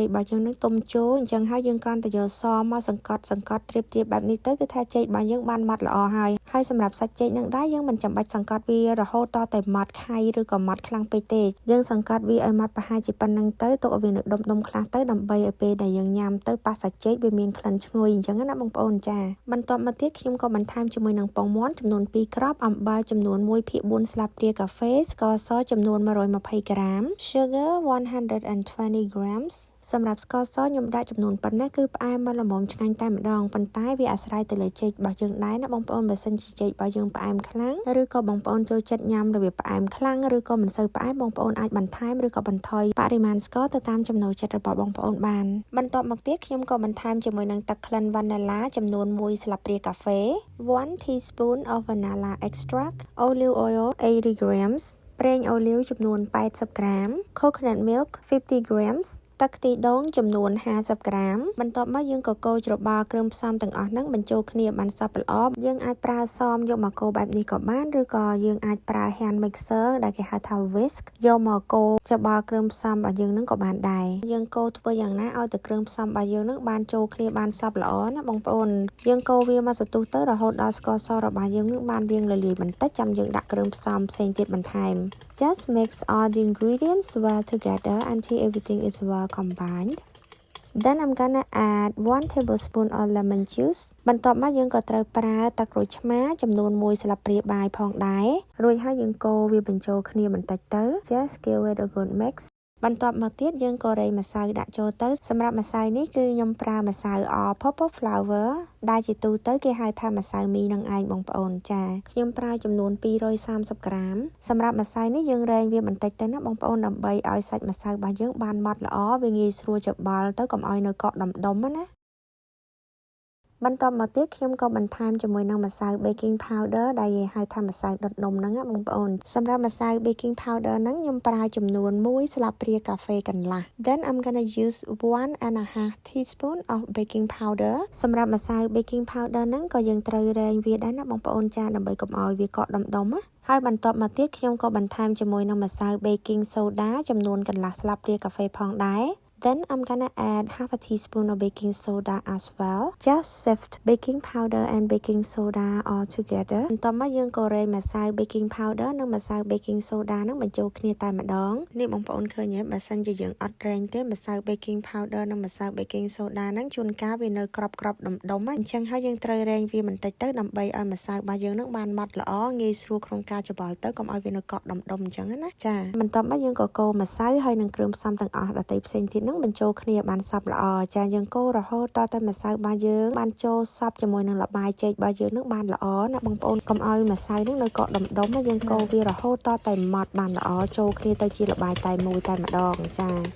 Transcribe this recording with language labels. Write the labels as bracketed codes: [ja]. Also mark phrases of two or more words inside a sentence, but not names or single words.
[km] របស់យើងនឹងទុំជោអញ្ចឹងហើយយើងគ្រាន់តែយកសមមកសង្កត់ត្រៀបបែបនេះទៅគឺថាចេករបស់យើងបានម៉ត់ល្អហើយសម្រាប់សាច់ចេកនឹងដែរយើងមិនចាំបាច់សង្កត់វារហូតតតែម៉ត់ខៃឬក៏ម៉ត់ខ្លាំងពេកទេយើងសង្កត់វាឲ្យម៉ត់ប្រហែលជាប៉ុណ្្នឹងទៅទុកឲ្យវានៅដុំខ្លះទៅដើម្បីឲ្យពេលដែលយើងញ៉ាំទៅប៉ះសាច់ចេកវាមានក្លិនឈ្ងុយអញ្ចឹងណាបងប្អូនចាបន្ទាប់មកទៀតខ្ញុំក៏បន្ថែមជាមួយនឹងពងមាន់ចំនួន2គ្រាប់អំបិលចំនួន1/4ស្លាបព្រាកាហ្វេស្ករសចំនួន [en] 120 grams sugar [km] 120 grams សម្រាប់ស្ករសខ្ញុំដាក់ចំនួនប៉ុណ្ណេះគឺផ្អែមមកល្មមឆ្ងាញ់តែម្ដងប៉ុន្តែវាអាស្រ័យទៅលើចេករបស់យើងដែរណាបងប្អូនបើសិនជាចេករបស់យើងផ្អែមខ្លាំងឬក៏បងប្អូនចូលចិត្តញ៉ាំរបៀបផ្អែមខ្លាំងឬក៏មិនសូវផ្អែមបងប្អូនអាចបន្ថែមឬក៏បន្ថយ បរិមាណស្ករទៅតាមចំណូលចិត្តរបស់បងប្អូនបានបន្ទាប់មកទៀតខ្ញុំក៏បន្ថែមជាមួយនឹងទឹកក្លិនវ៉ានីឡាចំនួន1ស្លាបព្រាកាហ្វេ [en] 1 teaspoon of vanilla extract olive oil 80 grams [km] ប្រេងអូ លីវចំនួន80 ក្រាម [en] coconut milk 50 grams [km] ទឹកខ្ទិះដូងចំនួន50 ក្រាមបន្ទាប់មកយើងក៏កូរច្របល់គ្រឿងផ្សំទាំងអស់ហ្នឹង បញ្ចូលគ្នាបានសព្វល្អយើងអាចប្រើសមយកមកកូរបែបនេះក៏បានឬក៏យើងអាចប្រើ [en] hand mixer [km] ដែលគេហៅថា whisk យកមកកូរច្របល់គ្រឿងផ្សំរបស់យើងហ្នឹងក៏បានដែរយើងកូរធ្វើយ៉ាងណាឲ្យតែគ្រឿងផ្សំរបស់យើងហ្នឹងបានចូលគ្នាបានសព្វល្អណាបងប្អូនយើងកូរវាមកសន្ទុះទៅរហូតដល់ស្ករសរបស់យើងហ្នឹងបានរាងរលាយបន្តិចចាំយើងដាក់គ្រឿងផ្សំផ្សេងទៀតបន្ថែម [en] Just mix all the ingredients well together until everything is well combined. Then I'm gonna add 1 tablespoon of lemon juice [km] បន្ទាប់មកយើងក៏ត្រូវប្រើទឹកក្រូចឆ្មាចំនួន1ស្លាបព្រាបាយផងដែររួចហើយយើងកូរវាបញ្ចូលគ្នាបន្តិចទៅ Just [en] give it a good mix [km] បន្ទាប់មកទៀតយើងក៏រៃម្សៅដាក់ចូលទៅសម្រាប់ម្សៅនេះគឺខ្ញុំប្រើម្សៅ [en] all purpose flour [km] ដែលជាទូ ទៅគេហៅថាម្សៅមីនឹងឯងបងប្អូនចាខ្ញុំប្រើចំនួន230 ក្រាមសម្រាប់ម្សៅនេះយើងរែងវាបន្តិចទៅណាបងប្អូនដើម្បីឲ្យសាច់ម្សៅរបស់យើងបានម៉ត់ល្អវាងាយស្រួលច្របល់ទៅកុំឲ្យនៅកកដុំណាបន្ទាប់មកទៀតខ្ញុំក៏បន្ថែមជាមួយនឹងម្សៅ [en] baking powder [km] ដែលគេហៅថាម្សៅដុតនំហ្នឹងណាបងប្អូនសម្រាប់ម្សៅ [en] baking powder [km] ហ្នឹងខ្ញុំប្រើចំនួន1ស្លាបព្រាកាហ្វេកន្លះ [en] Then I'm gonna use 1.5 teaspoon of baking powder [km] សម្រាប់ម្សៅ [en] baking powder [km] ហ្នឹងក៏យើងត្រូវរែងវាដែរណាបងប្អូនចាដើម្បីកុំឲ្យវាកកដុំណាហើយបន្ទាប់មកទៀតខ្ញុំក៏បន្ថែមជាមួយនឹងម្សៅ [en] baking soda [km] ចំនួនកន្លះស្លាបព្រាកាហ្វេផងដែរ [en] Then I'm gonna add half a teaspoon of baking soda as well. Just sift baking powder and baking soda all together. [km] បន្ទាប់មកយើងក៏រែងម្សៅ [en] baking powder [km] និងម្សៅ [en] baking soda [km] នឹងបញ្ចូលគ្នាតែម្ដងនេះបងប្អូនឃើញទេបើសិនជាយើងអត់រែងទេម្សៅ baking powder និងម្សៅ [en] baking soda [km] ហ្នឹងជួនកាលវានៅក្របដុំអញ្ចឹងហើយយើងត្រូវរែងវាបន្តិចទៅដើម្បីឲ្យម្សៅរបស់យើងនឹងបានម៉ត់ល្អងាយស្រួលក្នុងការច្របល់ទៅកុំឲ្យវានៅកកដុំអញ្ចឹងណាចាបន្ទាប់មកយើងក៏កូរម្សៅហើយនឹងគ្រឿងផ្សំទាំងអស់ដទៃផ្សេងទៀតនឹងបញ្ចូលគ្នាបានសព្វល្អចាយើងកូររហូតតតែម្សៅរបស់យើងបានចូលសព្វជាមួយនឹងល្បាយចេករបស់យើងនឹងបានល្អណាបងប្អូនកុំឲ្យម្សៅនឹងនៅកកដុំៗយើងកូរវារហូតតតែម៉ត់បានល្អចូលគ្នាទៅជាល្បាយតែមួយតែម្ដងចា